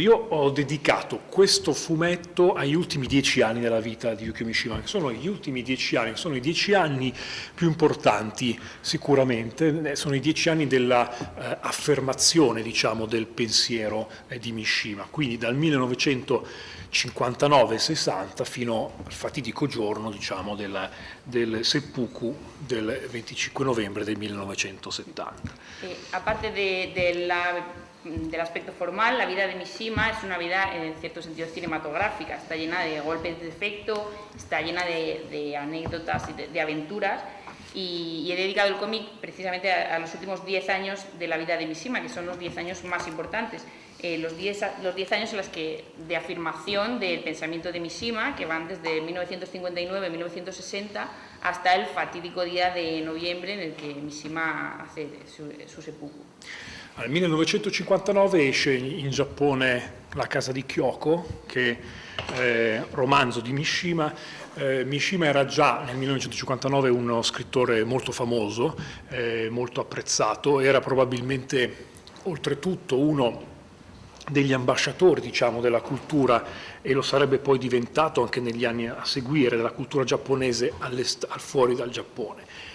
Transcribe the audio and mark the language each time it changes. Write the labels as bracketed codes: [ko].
[it] Io ho dedicato questo fumetto agli ultimi 10 anni della vita di Yukio Mishima, che sono gli ultimi 10 anni, sono i 10 anni più importanti sicuramente, sono i 10 anni della affermazione, diciamo, del pensiero di Mishima, quindi dal 1959-60 fino al fatidico giorno, diciamo, del seppuku del 25 novembre del 1970. [es] Aparte del aspecto formal, la vida de Mishima es una vida en cierto sentido cinematográfica, está llena de golpes de efecto, está llena de anécdotas y de aventuras, y he dedicado el cómic precisamente a los últimos 10 años de la vida de Mishima, que son los 10 años más importantes. Los 10 años en los que, de afirmación del pensamiento de Mishima, que van desde 1959-1960 hasta el fatídico día de noviembre en el que Mishima hace su seppuku. [it] Nel 1959 esce in Giappone La casa di Kyoko, che è romanzo di Mishima. Mishima era già nel 1959 uno scrittore molto famoso, molto apprezzato, era probabilmente oltretutto uno degli ambasciatori, diciamo, della cultura, e lo sarebbe poi diventato anche negli anni a seguire, della cultura giapponese al fuori dal Giappone.